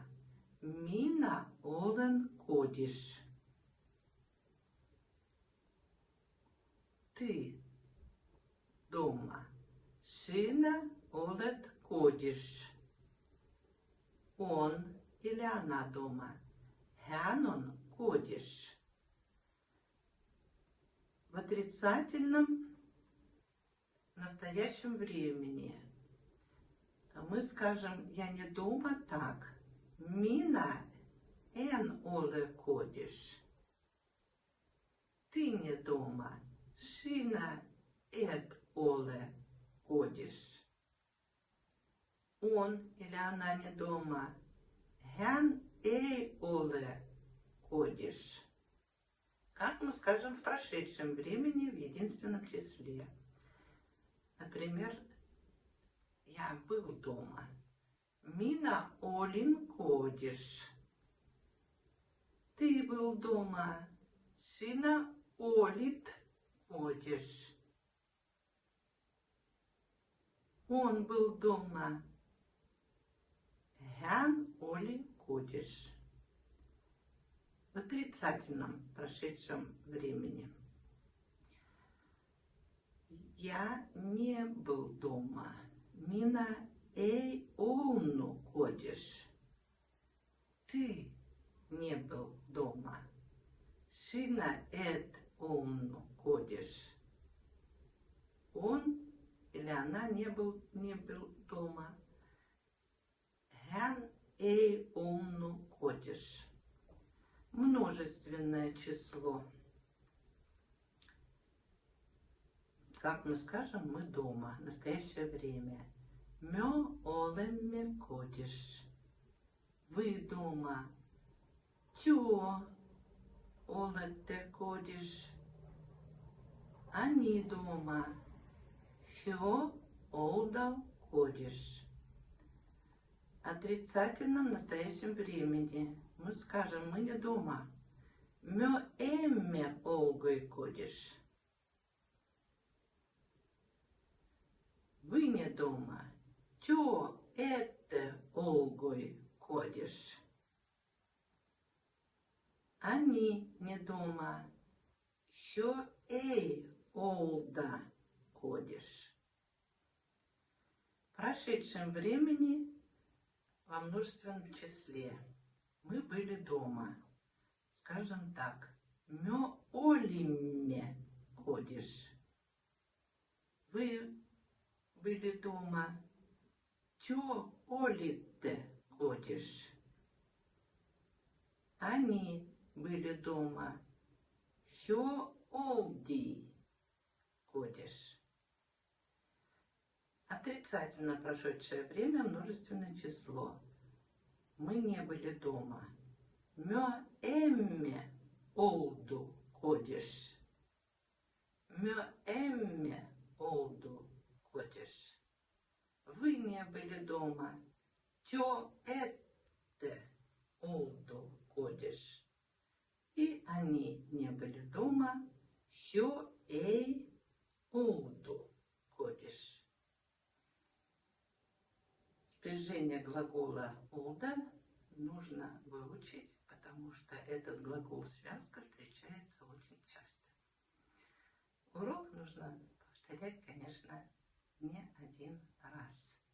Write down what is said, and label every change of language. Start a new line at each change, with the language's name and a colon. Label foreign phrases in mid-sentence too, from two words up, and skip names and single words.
Karelian: Мина олен кодиш.
Russian: Ты дома.
Karelian: Сына олет кодиш.
Russian: Он или она дома.
Karelian: Hän on кодиш.
Russian: В отрицательном настоящем времени мы скажем «я не дома» так.
Karelian: Minä en ole kodis.
Russian: Ты не дома.
Karelian: Sinä et ole kodis.
Russian: Он или она не дома.
Karelian: Hän ei ole kodis.
Russian: Как мы скажем в прошедшем времени в единственном числе. Например, я был дома.
Karelian: Minä olin kodis.
Russian: Ты был дома.
Karelian: Sinä olit kodis.
Russian: Он был дома.
Karelian: Hän oli kodis.
Russian: В отрицательном прошедшем времени. Я не был дома.
Karelian: Minä ei ollut kodis.
Russian: Ты не был дома.
Karelian: Sinä et ollut kodis.
Russian: Он или она не был дома.
Karelian: Hän ei ollut kodis.
Russian: Множественное число. Как мы скажем, мы дома, настоящее время.
Karelian: Me olemme kodis.
Russian: Вы дома.
Karelian: Te olette kodis.
Russian: Они дома.
Karelian: He olda kodis.
Russian: В отрицательном настоящем времени мы скажем, мы не дома.
Karelian: Me emme ole kodis.
Russian: Вы не дома.
Karelian: Te ette ole kodis.
Russian: Они не дома.
Karelian: He ei olda kodis.
Russian: В прошедшем времени во множественном числе мы были дома. Скажем так.
Karelian: Me olimme kodis.
Russian: Вы были дома.
Karelian: Te olitte kodis.
Russian: Они были дома.
Karelian: He oldi kodis.
Russian: Отрицательно прошедшее время множественное число. Мы не были дома.
Karelian: Me emme oldu kodis. Me emme oldu kodis.
Russian: Вы не были дома.
Karelian: Te ette oldu kodis.
Russian: И они не были дома.
Karelian: He ei oldu kodis.
Russian: Спряжение глагола olda нужно выучить, потому что этот глагол-связка встречается очень часто. Урок нужно повторять, конечно, не один раз.